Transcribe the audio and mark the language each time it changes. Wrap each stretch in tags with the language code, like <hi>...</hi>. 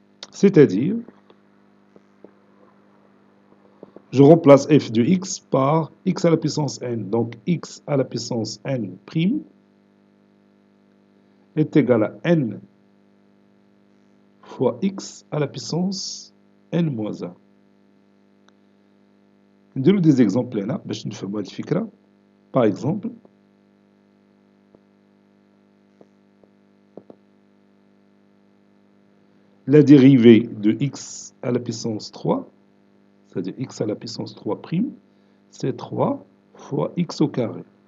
<fr>C'est-à-dire, je remplace f de x par x à la puissance n. Donc, x à la puissance n' est égal à n fois x à la puissance n moins 1.</fr> <ar>نديرو des exemples هنا باش نفهموا هاد الفكرة.</ar> <fr>Par exemple, la dérivée de x à la puissance 3, c'est-à-dire x à la puissance 3', c'est 3 fois x au carré.</fr>